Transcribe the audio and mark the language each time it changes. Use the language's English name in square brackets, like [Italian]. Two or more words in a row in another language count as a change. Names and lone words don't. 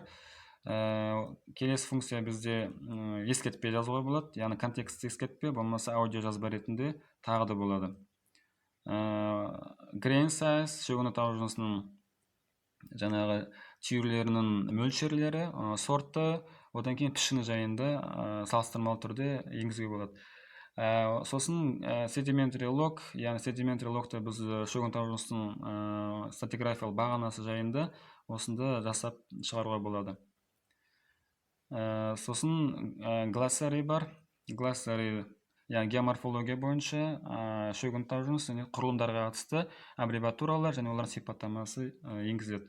[Kazakh] Келесі функция бізде ескертпе жазуға болады, яғни контекстті ескертпе, болмаса аудио жазба ретінде тағы да болады. [English] Grain size, [Kazakh] шөгіні тау жынысының жаңағы түйірлерінің мөлшерлері, сорты, одан кейін пішіні жайында салыстырмалы түрде енгізуге болады. Сосын [English] sedimentary log, [Kazakh] яғни [English] sedimentary logта [Kazakh] біз шөгін тау жынысының стратиграфиялық бағанасы жайында осында жасап шығаруға болады. Сосын glossary бар. Glossary, яғни геоморфология бойынша шөгін тау жынысы және құрылымдарға қатысты аббревиатуралар және олардың сипаттамасы енгізіледі.